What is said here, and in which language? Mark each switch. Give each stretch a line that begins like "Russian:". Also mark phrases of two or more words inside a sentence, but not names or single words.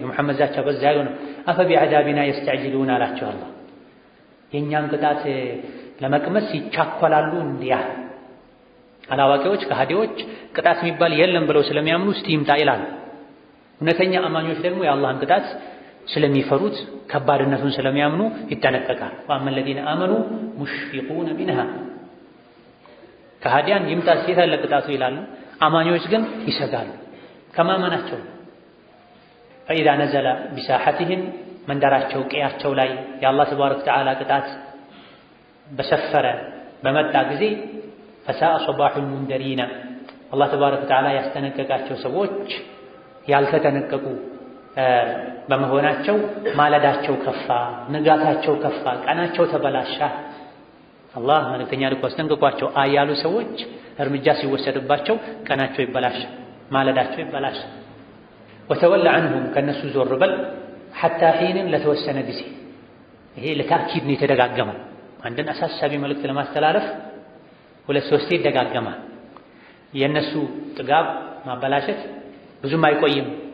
Amharic: የሙሐመድ ዛቻ በዛ ይሉ ነው።
Arabic: أفبعذابنا يستعجلون
Amharic: አላቸው አላህ። የእኛን ቅጣት ለመቅመስ ይቻኮላሉ እንዲያ። አላዋቂዎች ከሃዲዎች ቅጣት የሚባል የለም ብለው ስለሚያምኑ እስቲ ይምጣ ይላሉ። እውነተኛ አማኞች ደግሞ የአላህን ቅጣት ስለሚፈሩት ከባድነቱን ስለሚያምኑ ይጠነቀቃል። ወአመ
Arabic: الذين آمنوا مشفقون منها
Amharic: ከሃዲያን ይምጣ ሲታ ለቅጣቱ ይላሉ። አማኞች ግን ይሰጋሉ ከማመናቸው።
Arabic: فإذا نزل بساحتهم
Amharic: መንደራቸው ቀያቸው ላይ የአላህ
Arabic: تبارك وتعالى
Amharic: ቅጣት በሰፈረ በመጣ ጊዜ
Arabic: فساء صباح المنذرين
Amharic: አላህ
Arabic: تبارك وتعالى
Amharic: ያስጠነቀቃቸው ሰዎች ያልተጠነቀቁ በመሆናቸው ማለዳቸው ከፋ፣ ንጋታቸው ከፋ፣ ቀናቸው ተበላሻ። አላህ መልእክተኛ ልኮ አስጠንቅቋቸው አያሉ ሰዎች እርምጃ ሲወሰድባቸው ቀናቸው ይበላሽ፣ ማለዳቸው ይበላሽ።
Arabic: وتول عنهم
Amharic: ከነሱ ዞር በል
Arabic: حتى حين
Amharic: ለተወሰነ ጊዜ። ይሄ ለታኪድ ነው የተደጋገመው። አንድን አሳሳቢ መልእክት ለማስተላለፍ ሁለት ሶስቴ ይደጋገማል። የነሱ ጥጋብ ማበላሸት ብዙም አይቆይም፣